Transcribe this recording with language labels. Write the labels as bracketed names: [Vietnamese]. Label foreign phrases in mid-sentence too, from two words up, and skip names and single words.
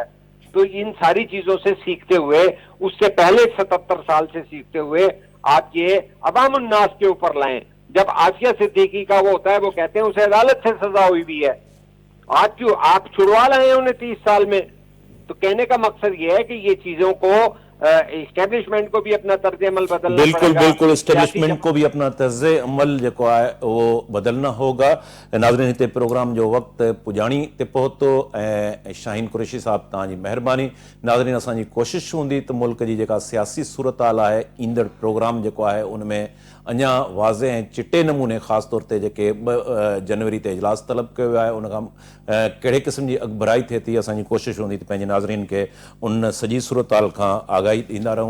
[Urdu] تو ان ساری چیزوں سے سیکھتے ہوئے, اس سے پہلے 77 سال سے سیکھتے ہوئے آپ یہ عوام الناس کے اوپر لائیں. جب عافیہ صدیقی کا وہ ہوتا ہے وہ کہتے ہیں اسے عدالت سے سزا ہوئی بھی ہے, آج کیوں آپ چھڑوا لائے ہیں انہیں 30 سال میں. تو کہنے کا مقصد یہ ہے کہ یہ چیزوں کو اسٹیبلشمنٹ کو بھی اپنا طرز عمل بدلنا बिल्कुल पड़ेगा। बिल्कुल सियासी اسٹیبلشمنٹ کو بھی اپنا طرز عمل [Sindhi] जेको आहे उहो [Urdu] بدلنا ہوگا. [Sindhi] नाज़रीन हिते प्रोग्राम जो वक़्तु पुॼाणी ते पहुतो ऐं शाहीन कुरैशी साहब तव्हांजी महिरबानी। नाज़रीन असांजी कोशिशि हूंदी त मुल्क जी जेका सियासी सूरत हाल आहे ईंदड़ प्रोग्राम जेको आहे उन में अञा वाज़े ऐं चिटे नमूने ख़ासि तौर ते जेके 2 जनवरी ते इजलास तलब कयो वियो आहे उन खां कहिड़े क़िस्म जी अॻुभराई थिए थी, असांजी कोशिशि हूंदी त पंहिंजे नाज़रीन खे उन सॼी सूरत हाल खां आगाही ॾींदा रहूं।